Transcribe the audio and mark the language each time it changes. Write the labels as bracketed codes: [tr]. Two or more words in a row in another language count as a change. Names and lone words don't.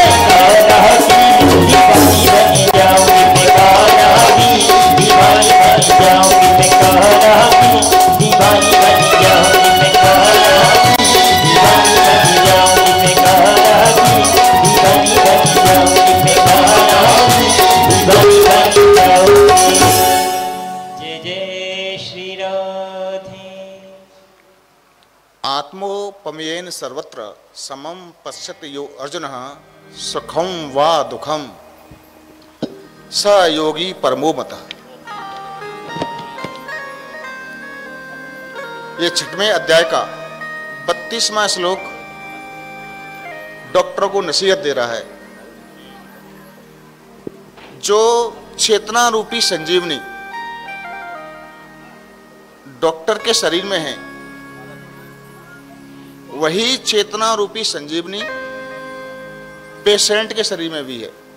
[hi] काला की दीवानी बन जाऊंगी मैं, काला की दीवानी बन जाऊंगी मैं, काला की दीवानी बन जाऊंगी मैं, काला की दीवानी बन जाऊंगी मैं, काला की दीवानी बन जाऊंगी मैं, काला दीवानी बन जाऊंगी। जय जय श्री राधे। [sa] आत्मोपमेयेन सर्वत्र समम पश्यति यो अर्जुनः सुखम वा दुखम स योगी परमो मतः। [hi] ये 6वें अध्याय का 32वां श्लोक डॉक्टरों को नसीहत दे रहा है। जो चेतना रूपी संजीवनी डॉक्टर के शरीर में है, वही चेतना रूपी संजीवनी पेशेंट के शरीर में भी है।